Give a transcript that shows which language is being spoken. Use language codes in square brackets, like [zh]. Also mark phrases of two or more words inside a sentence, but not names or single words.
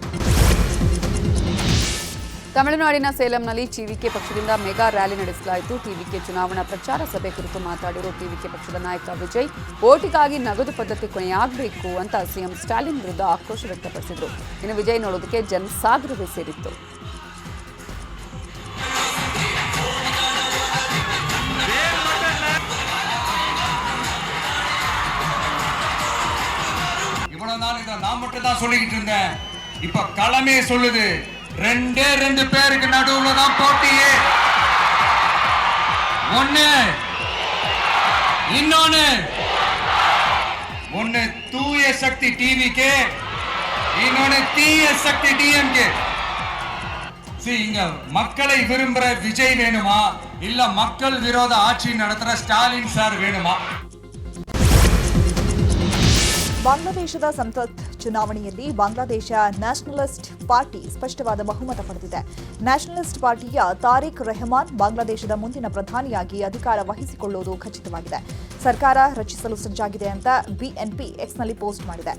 [kn] ತಮಿಳುನಾಡಿನ ಸೇಲಂನಲ್ಲಿ ಟಿವಿಕೆ ಪಕ್ಷದಿಂದ ಮೆಗಾ ರ್ಯಾಲಿ ನಡೆಸಲಾಯಿತು. ಟಿವಿಕೆ ಚುನಾವಣಾ ಪ್ರಚಾರ ಸಭೆ ಕುರಿತು ಮಾತನಾಡಿರುವ ಟಿವಿಕೆ ಪಕ್ಷದ ನಾಯಕ ವಿಜಯ್, ಓಟಿಗಾಗಿ ನಗದು ಪದ್ಧತಿ ಕೊನೆಯಾಗಬೇಕು ಅಂತ ಸಿಎಂ ಸ್ಟಾಲಿನ್ ವಿರುದ್ಧ ಆಕ್ರೋಶ ವ್ಯಕ್ತಪಡಿಸಿದರು. ಇನ್ನು ವಿಜಯ್ ನೋಡೋದಕ್ಕೆ ಜನಸಾಗರವೇ ಸೇರಿತ್ತು. [ta] இவ்வளவு நாள் இதை நான் மட்டும் தான் சொல்லிக்கிட்டு இருந்தேன். இப்ப களமே சொல்லுது, 2 பேருக்கு நடுவுல தான் போட்டியே. ஒன்னு தூய சக்தி டிவிகே, இன்னொன்னு தீய சக்தி டிஎம்கே. இங்க மக்களை விரும்புற விஜய் வேணுமா, இல்ல மக்கள் விரோத ஆட்சி நடத்துற ஸ்டாலின் சார் வேணுமா? [kn] ಬಾಂಗ್ಲಾದೇಶದ ಸಂಸತ್ ಚುನಾವಣೆಯಲ್ಲಿ ಬಾಂಗ್ಲಾದೇಶ ನ್ಯಾಷನಲಿಸ್ಟ್ ಪಾರ್ಟಿ ಸ್ಪಷ್ಟವಾದ ಬಹುಮತ ಪಡೆದಿದೆ. ನ್ಯಾಷನಲಿಸ್ಟ್ ಪಾರ್ಟಿಯ ತಾರಿಕ್ ರೆಹಮಾನ್ ಬಾಂಗ್ಲಾದೇಶದ ಮುಂದಿನ ಪ್ರಧಾನಿಯಾಗಿ ಅಧಿಕಾರ ವಹಿಸಿಕೊಳ್ಳುವುದು ಖಚಿತವಾಗಿದೆ. ಸರ್ಕಾರ ರಚಿಸಲು ಸಜ್ಜಾಗಿದೆ ಅಂತ ಬಿಎನ್ಪಿ ಎಕ್ಸ್ನಲ್ಲಿ ಪೋಸ್ಟ್ ಮಾಡಿದೆ.